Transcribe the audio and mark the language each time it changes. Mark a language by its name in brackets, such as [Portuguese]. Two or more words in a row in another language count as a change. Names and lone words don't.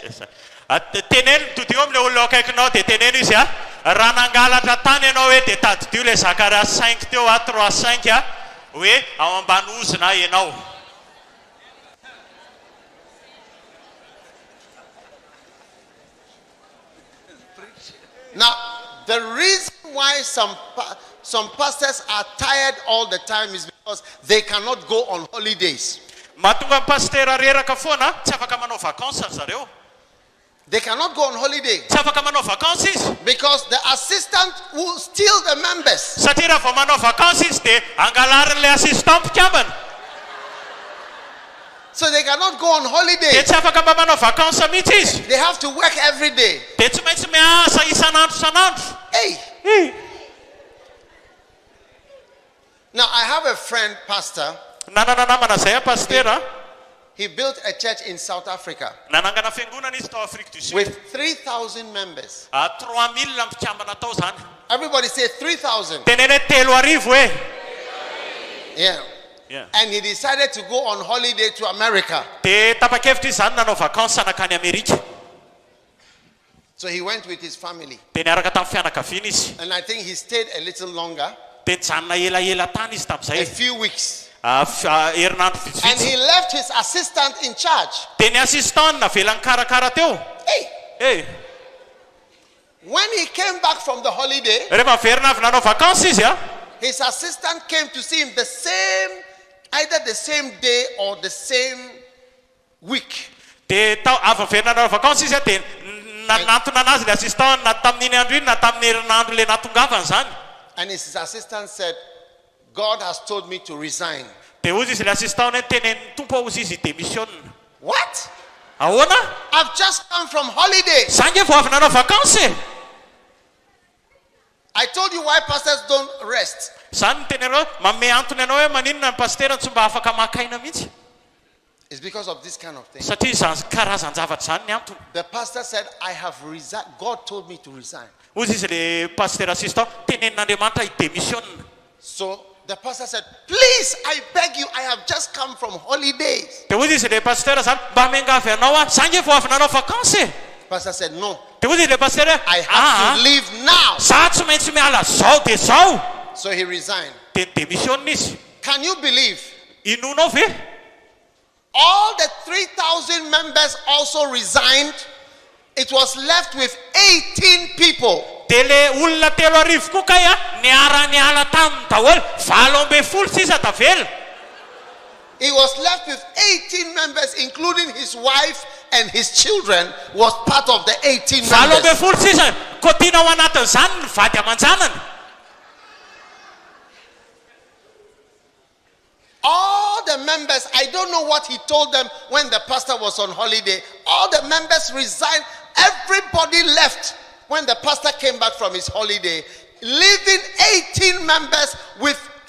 [English] Yes, [Malagasy] teneno mitody eo amin'le olona akaikinao dia teneno izy a, raha nangalatra tany ianao hoe dia tadidio le Zacharias 5 teo 3-5 hoe ao ambany ozona ianao. [English] Now, the reason why some pastors are tired all the time is because they cannot go on holidays. [Malagasy] Mahatonga pastera reraka foana, tsy afaka manao vacances zareo. [English] They cannot go on holiday [Malagasy] Tsy afaka manao vacances izy. [English] because the assistant will steal the members. [Malagasy] Satria raha vao manao vacances izy dia angalarin'ilay assistant mpikambana. [English] So they cannot go on [Malagasy] Dia [English] holiday. [Malagasy] tsy afaka mba manao vacances mihitsy izy. [English] They have to work every day. [Malagasy] Dia tsy maintsy miasa isan'andro. [English] Hey! Now, I have a friend, pastor. [Malagasy] Nanana namana zay a pastera. [English] He built a church in South Africa [Malagasy] Nanangana fiangonana izy tao Afrique du Sud. [English] with 3,000 members. [Malagasy] 3000 mpikambana tao zany. [English] Everybody say 3,000. [Malagasy] Tenene 3,000 hoe. [English] Yeah. Yeah. And he decided to go on holiday to America. [Malagasy] Dia tapa-kevitra izy zany nanao vacances anakany Amerika. [English] So he went with his family. [Malagasy] Dia niaraka tamin'ny fianakaviana izy. [English] And I think he stayed a little longer, [Malagasy] Dia nijanona elaela tany izy [English] a [Malagasy] tamin'izay. [English] few weeks. [Malagasy] Herinandro [English] And [Malagasy] vitsivitsy. [English] he left his assistant in charge. [Malagasy] Dia ny assistant navelany karakara teo. [English] Hey! When he came back from the holiday, [Malagasy] Rehefa verina avy nanao vacances izy a, [English] his assistant came to see him either the same day or the same week. [Malagasy] dia avy verina nanao vacances izy a, dia nanantona anazy le assistant na tamin'iny andro iny na tamin'ny herinandro le natongavany zany. [English] And his assistant said, God has told me to resign. [Malagasy] Dia ozy izy le assistant hoe tenen'ny tompo ozy izy démissionne. [English] What? [Malagasy] Ahoana? [English] I've just come from holiday. [Malagasy] Zany nge vao avy nanao vacances. [English] I told you why pastors don't rest. [Malagasy] Zany teny anao manome antony anao hoe maninona ny pastera tsy mba afaka makaina mihitsy. [English] It's because of this kind of thing. [Malagasy] Satria zany karazan-javatra zany ny antony. [English] The pastor said, I have resigned. God told me to resign. [Malagasy] Ozy izy le pasteur assistant tenenin'Andriamanitra i-démissionne. [English] So the pastor said, please, I beg you, I have just come from holidays. [Malagasy] Dia ozy izy le pasteur zany mba miangavy anao a, zany nge vao avy nanao vacances. [English] Pastor said, no, [Malagasy] Dia ozy izy le pasteur hoe [English] I have to leave now. [Malagasy] za tsy maintsy miala zao dia zao. [English] So he resigned. [Malagasy] Dia démissionne izy. [English] Can you believe? [Malagasy] Inonao ve? [English] All the 3,000 members also resigned. It was left with 18 people. [Malagasy] Dia le olona 3,000 koa kay a niara-niala taminy daholo 20 sisa tavela. [English] He was left with 18 members, including his wife and his children was part of the 18 members. [Malagasy] 20 sisa kotiana ao anatin'izany ny vady aman-janany. [English] All the members, I don't know what he told them when the pastor was on holiday. All the members resigned. Everybody left when the pastor came back from his holiday, leaving 18 members with